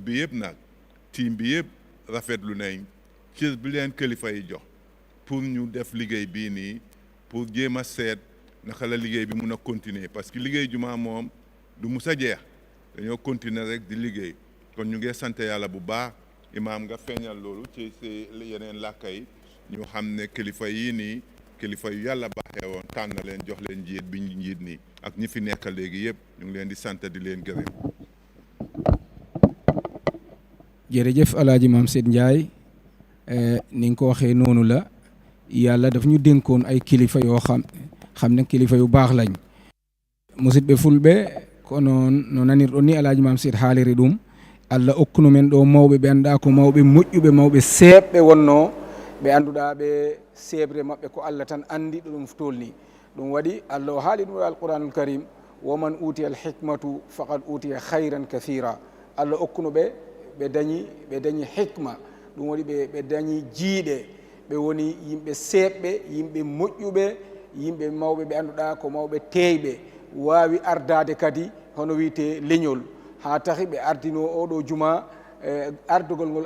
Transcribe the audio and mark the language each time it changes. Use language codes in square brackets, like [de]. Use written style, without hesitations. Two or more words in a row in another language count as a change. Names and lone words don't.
[wo] bi yëpp nag team bi yëpp rafetlu nañ cër bi leen kilifa yi jox pour ñu def liggéey bii nii pour jéem a seet naka la liggéey bi mun a continuer [fr] parce que [wo] liggéey jumaa moom du mus a jeex dañoo continuer rek di liggéey kon ñu ngi sant yàlla bu baax imaam nga feeñal loolu ci yeneen làkka yi ñu xam ne kilifa yii nii kilifa yu yàlla baaxee woon tànn leen jox leen njiit bi njiit nii ak ñi fi nekk léegi yëpp ñu ngi leen di sant di leen gërëm. jërëjëf alaaji Maam Seyd Ndiaye ni nga ko waxee noonu la yàlla daf ñu dénkoon ay kilifa yoo xam ne kilifa yu baax lañ [ff] musidɓe fulɓe kono no nanirɗon ni alaaji Maam Seyd haaliri ɗum Allah okkuno men ɗo mawɓe ɓe annduɗa ko mawɓe moƴƴuɓe mawɓe seeɓɓe wonno ɓe annduɗa ɓe seebre maɓɓe ko Allah tan andi ɗo ɗum tolni ɗum waɗi Allah o haali ɗum [ar] القرآن الكريم ومن أوتي الحكمة فقد أوتي خيرا كثيرا [ff] Allah okkuno ɓe ɓe dañi hikma ɗum waɗi ɓe dañi jiiɗe ɓe woni yimɓe seeɓɓe yimɓe moƴƴuɓe yimɓe mawɓe ɓe annduɗa ko mawɓe teeyɓe wawi ardade kadi hono wiyete leñol ha tahi ɓe ardino oɗo juma ardugol ngol